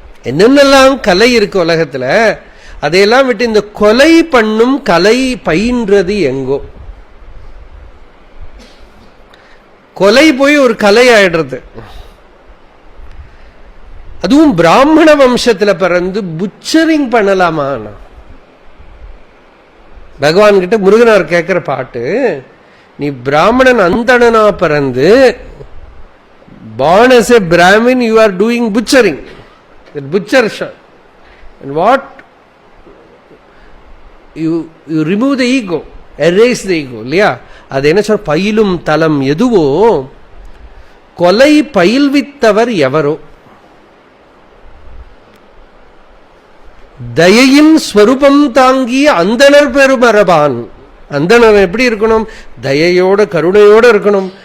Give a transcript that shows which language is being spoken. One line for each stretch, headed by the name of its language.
Tamil: என்னென்னலாம் கலை இருக்கு உலகத்துல, அதையெல்லாம் விட்டு இந்த கொலை பண்ணும் கலை பயின்றது எங்கோ. கொலை போய் ஒரு கலை ஆயிடுறது. அதுவும் பிராமண வம்சத்துல பிறந்து புச்சரிங் பண்ணலாமா? பகவான் கிட்ட முருகனார் கேட்கிற பாட்டு, நீ பிராமணன் அந்தணனா பிறந்து
English: born as a Brahmin, you are doing butchering, butcher shop. And what? You remove the ego, erase the ego,
Tamil: இல்லையா? அது என்ன சொல்? பயிலும் தலம் எதுவோ கொலை பயில்வித்தவர் எவரோ, தயையின் ஸ்வரூபம் தாங்கிய அந்தணர் பெருமரபான். அந்தணர் எப்படி இருக்கணும்? தயையோட கருணையோட இருக்கணும்.